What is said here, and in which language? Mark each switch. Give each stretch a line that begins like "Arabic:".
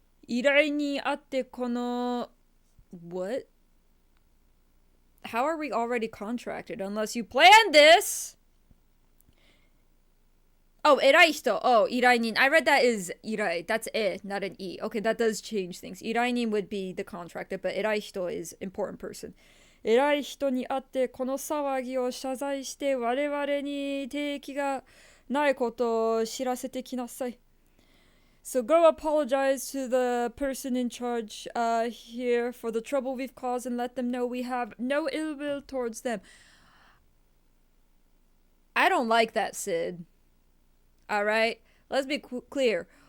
Japanese: 依頼にあってこの
English: What? How are we already contracted unless you planned this?
Japanese: Oh, 偉い人.Oh, 依頼人.
English: I read that as 依頼. That's it, not an E. Okay, that does change things. 依頼人 would be the contractor, but 偉い人 is important person.
Japanese: 偉い人に会ってこの騒ぎを謝罪して我々に定義がないことを知らせてきなさい.
English: So go apologize to the person in charge here for the trouble we've caused and let them know we have no ill will towards them. I don't like that, Sid. Alright? Let's be clear.